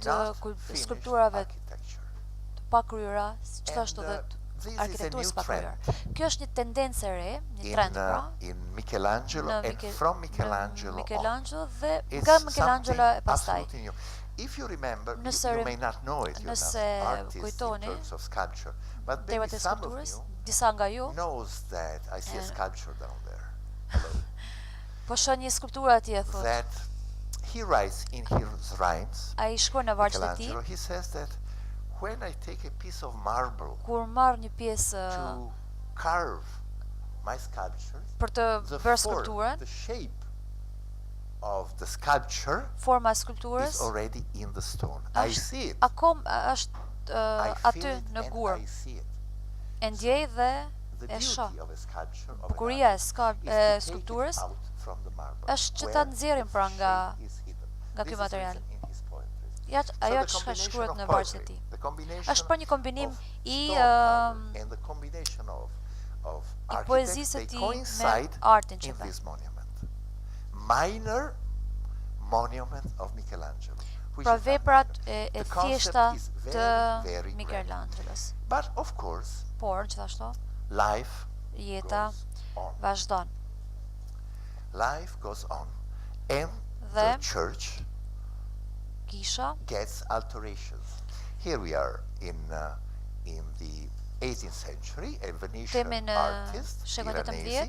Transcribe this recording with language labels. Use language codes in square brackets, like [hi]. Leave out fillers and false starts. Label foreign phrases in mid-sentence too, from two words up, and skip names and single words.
[en] not finished [sq] skulpturave [en] architecture. [sq] të pakryera, gjithashtu [en] And, [sq] dhe [en] this is a [sq] arkitekturës [en] new [sq] pakryer. [en] trend [sq] Kjo është një tendencë e re, një trend pra, [en] in Michelangelo and from Michelangelo on. [sq] Michelangelo dhe [en] It's [sq] nga Michelangelo e [en] something [sq] pastaj. [en] absolutely new. If you remember, [sq] Nëse [en] you may not know it, you're [sq] nëse [en] not artists in [sq] kujtoni, [en] terms of sculpture, but maybe [sq] temat e [en] some of [sq] skulpturës, [en] you [sq] disa nga ju [en] knows that I see a sculpture down there. Hello. [sq] po shoh një skulpturë atje thotë. [en] That he writes in his rhymes, [sq] Ai shkruan në vargjet e tij, [en] Michelangelo, he says that when I take a piece of marble [sq] kur marr një pjesë [en] to carve my sculptures, [sq] për të [en] the [sq] bërë [en] form, [sq] skulpturën, [en] the shape of the sculpture [sq] forma e [en] is [sq] skulpturës [en] already in the stone. I see it. [sq] Është [en] I [sq] aty [en] feel it [sq] në [en] and [sq] gur. [en] I see it. [sq] E ndjej dhe [en] The [sq] e shoh. [en] beauty of a sculpture, of an [sq] Bukuria e [en] artist, is to take [sq] skulpturës [en] it out from the marble, [sq] është që [en] where [sq] ta nxjerrim [en] the [sq] pra nga [en] shape is hidden. [sq] ky [en] This is [sq] material. [en] written in his poetry. [sq] Ja, [en] So [sq] ajo [en] the [sq] që [en] combination [sq] shkruhet [en] of [sq] në vargjet e [en] poetry, [sq] tij. [en] the combination [sq] Është për një kombinim [en] of [sq] i [en] stone carver and the combination of [sq] i [en] architects, [sq] poezisë [en] they [sq] së tij [en] coincide [sq] me artin që [en] in [sq] bën. [en] this monument. Minor monument of Michelangelo. which [sq] Pra [en] is not [sq] veprat [en] minor. [sq] e [en] The concept [sq] thjeshta [en] is [sq] të [en] very, very grand. [sq] Michelangelos. [en] But of course, [sq] Por gjithashtu [en] life [sq] jeta [en] goes on. [sq] vazhdon. [en] Life goes on. And [sq] Dhe [en] the church [sq] kisha [en] gets alterations. Here we are in the 18th century, a Venetian artist, Piranesi.